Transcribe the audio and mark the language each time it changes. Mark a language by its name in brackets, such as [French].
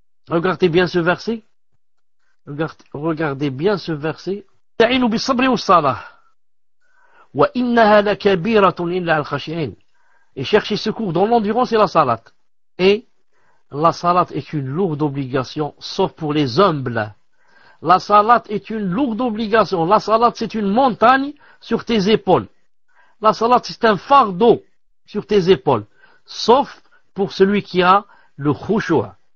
[French] Regardez bien ce verset. Regardez bien ce verset. [Arabic] تعينوا بالصبر والصلاة وإنها لكبيرة إلا على الخاشعين. [French] Et chercher secours dans l'endurance et la salat. Et la salat est une lourde obligation, sauf pour les humbles. La salat est une lourde obligation. La salat, c'est une montagne sur tes épaules. La salat, c'est un fardeau sur tes épaules. Sauf pour celui qui a le khushu'.